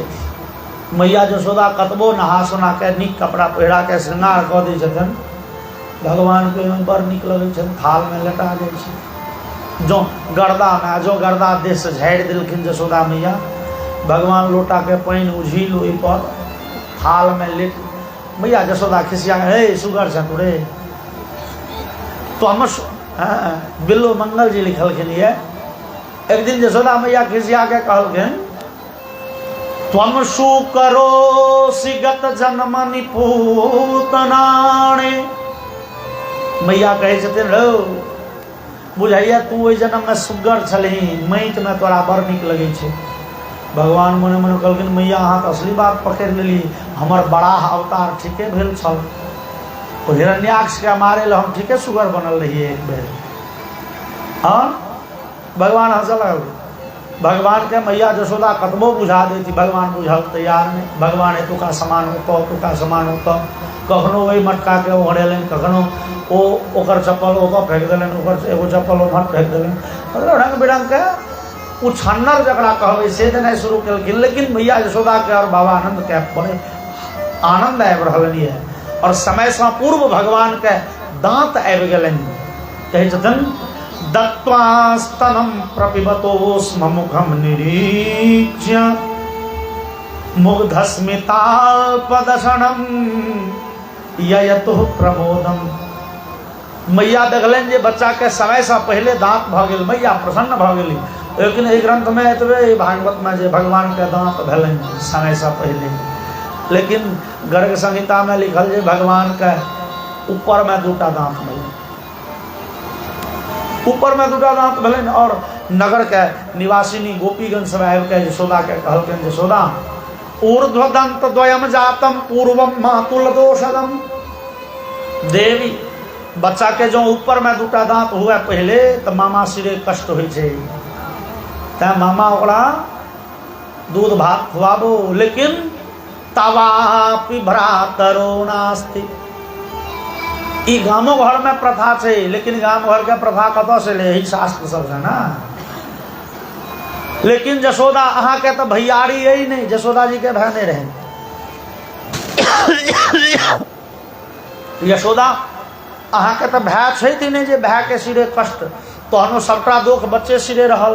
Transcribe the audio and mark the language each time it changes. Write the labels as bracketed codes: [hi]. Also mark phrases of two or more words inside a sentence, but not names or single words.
[mai] मैया यशोदा कतबो नहा सोना के नीक कपड़ा पहिरा के श्रृंगार कऽ दै छथिन, भगवान के बड़ नीक लगै छनि, थाल में लेटा जाइ छै। जो गर्दा में जो गर्दा देह से झाड़ि देलखिन यशोदा मैया, भगवान लोटा के पानि उझिल ओहि पर थाल में लेट। मैया यशोदा खिसिया हे सुगर छ तोरे तो हम बिल्लो मंगल जी लिखलखिन। एक दिन यशोदा मैया खिसिया के कहलखिन [sa] त्वम सुकरोसि गत जन्म निपूतनाणे। [mai] मैया कहे छथिन रो बुझाइया तू ओहि जन्म में सुगर छलही, माटि में तोरा बड़ नीक लगे छे। भगवान मने मने कहलखिन मैया अहाँ तो असली बात पकड़ लेली, हमर बड़ा अवतार ठीके भेल छल। ओ हिरण्याक्ष के मारे ल हम ठीके सुगर बनल रहिए एक बेर। हाँ भगवान हंसल। भगवान के मैया जशोदा कतबो बुझा देती, भगवान बुझल तैयार नहीं। भगवान एतुका समान होता ओतुका समान होता, कखनो वही मटका के ओढ़ेलन, कखनो ओ ओकर चप्पल ओकर फेंक देलन, ओकर एगो चप्पल ओमहर फेंक देलन। मतलब रंग बिरंग के उछन्नर जकरा कहबै से देनाइ शुरू केलखिन। लेकिन मैया यशोदा के और बाबा आनंद के बड़े आनंद आबि रहलनि है। और समय से पूर्व भगवान के दांत आबि गेलनि। कहै छथिन [sa] दत्त्वा स्तनं प्रपिबतोस्म मुखं निरीक्ष्य मुग्धस्मिताल्पदशनं ययतुः प्रमोदम। [mai] मैया देखलन जे बच्चा के समय से पहले दांत भ गेल, मैया प्रसन्न भ गेली। लेकिन एहि ग्रंथ में एतबे भागवत में जे भगवान के दांत भेलन समय से पहले। लेकिन गर्ग संहिता में लिखल जे भगवान के ऊपर में दूटा दांत भेलन, ऊपर में दूटा दांत भेलन। और नगर के निवासिनी गोपीगण सब आबि के यशोदा के कहलखिन यशोदा [sa] ऊर्ध्वदंत द्वयम जातम पूर्वम मातुल दोषदम। [mai] देवी बच्चा के जो ऊपर में दूटा दांत हुए पहले तो मामा सिरे कष्ट होइ छै, तै मामा ओकरा दूध भात खुआबो। [sa] लेकिन तवापि भ्रातरो नास्ति। [mai] ई गामो घर में प्रथा छै, लेकिन गाम घर के प्रथा कतऽ से ले, यही शास्त्र सब है ना। लेकिन जशोदा अहाँ के तो भैयारी यही नहीं, जशोदा जी के भाई नहीं रहे। यशोदा अहाँ के तो भाई छै नहीं जे भाई के सिरे कष्ट, तहनो सबटा दुख बच्चे सिरे रहल।